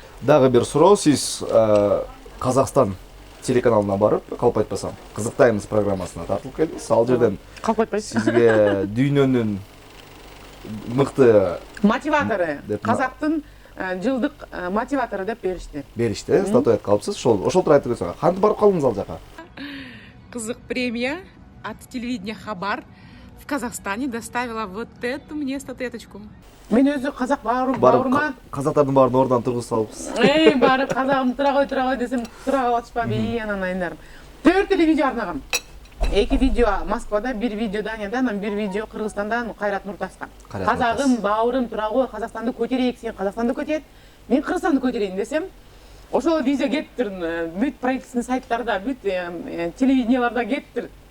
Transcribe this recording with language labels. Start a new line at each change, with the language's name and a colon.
Kyrgyz: Дагы бир суроо, сиз Казакстан телеканалына барып, калп айтпасам, Кызыктаймыз программасына тартылып келдиңиз. Ал жерден Калп айтпайсыз. сизге дүйнөнүн мыкты Мотиватору, казактын жылдык мотиватору деп беришти, статуэтка алыпсыз. Ошол тууру айтып өтсөң. Кантип барып калдыңыз ал жака?
Russian: Кызык премия от телевидения Хабар в Казахстане доставила вот эту мне статуэточку.
Kyrgyz: Мен өзү казак бауырма. Казактардын баарын ордунан тургузуп салыпсыз. Барып казагым тура кой десем, тура калып атышпайбы, анан айндарым. 4 видео арнагам. 2 видео Москвада, 1 видео Данияда, анан 1 видео Кыргызстандан Кайрат Нуртаска. Казагым, бауырым тура кой, Казакстанды көтөрөйүк, сен Казакстанды көтөрөт, мен Кыргызстанды көтөрөйүн десем, ошол видео кетиптир, бүт правительственный сайттарда, бүт телевиденияларда кетиптир.